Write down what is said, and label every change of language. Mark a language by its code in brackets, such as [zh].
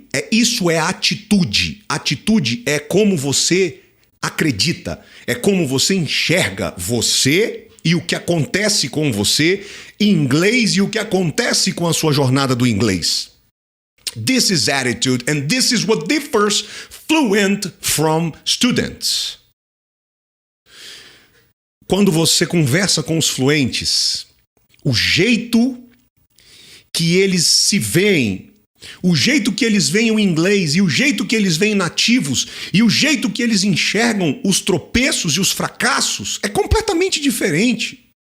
[pt] Isso é atitude. Atitude é como você acredita, é como você enxerga você e o que acontece com você em inglês e o que acontece com a sua jornada do inglês. [en] This is attitude and this is what differs fluent from students. [pt] Quando você conversa com os fluentes, o jeito que eles se veem, o jeito que eles veem o inglês e o jeito que eles veem nativos e o jeito que eles enxergam os tropeços e os fracassos é completamente diferente.